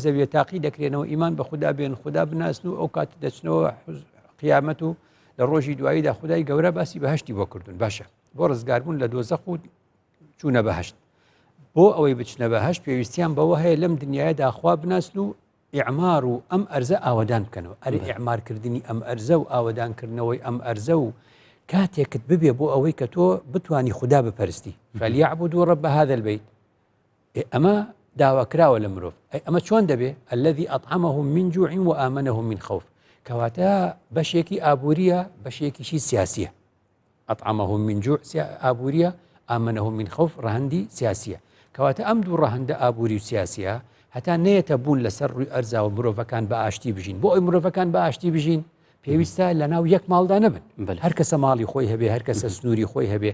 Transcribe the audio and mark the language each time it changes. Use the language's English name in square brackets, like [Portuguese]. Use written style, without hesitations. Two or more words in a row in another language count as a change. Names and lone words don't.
[Central Kurdish] زەویە تاقی دەکرێنەوە ئیمان بە خوددا بێن خوددا بناسن و ئەو کات دەچنەوە قیامەت و لە ڕۆژی دواییدا خودای گەورە باسی بەهشتی بۆ کردوون باشە بۆ ڕزگاربوون لە دۆزەخ و چوونە بەهشت بۆ ئەوەی بچنە بەهشت پێویستیان بەوە هەیە لەم دنیادا خوا بناسن و ئیعمار و ئەم ئەرزە ئاوەدان بکەنەوە ئەری ئیعمارکردنی ئەم ئەرزە و ئاوەدانکردنەوەی ئەم ئەرزە و کاتێکت ببێ بۆ ئەوەی کە تۆ بتوانی خوددا بپەرستی [Arabic] فليعبدوا رب هذا البيت. [Central Kurdish] ئەمە داواکراوە لە مرۆڤ ئەمە چۆن دەبێ؟ [Arabic] الذي أطعمهم من جوع وآمنهم من خوف. [Central Kurdish] کەواتە بەشێکی ئابووریە بەشێکیشی سیاسیە. [Arabic] أطعمهم من جوع ئابووریە ئامنهم من خوف [Central Kurdish] ڕەهەندی سیاسیە. کەواتە ئەم دوو ڕەهەندە ئابووری و سیاسیە هەتا نەیەتە بوون لەسەر ڕووی ئەرزا و مرۆڤەکان بە ئاشتی بژین. بۆ ئەوی مرۆڤەکان بە ئاشتی بژین پێویستە لە ناو یەک ماڵدا نەبن هەر کەسە ماڵی خۆی هەبێ هەر کەسە سنووری خۆی هەبێ.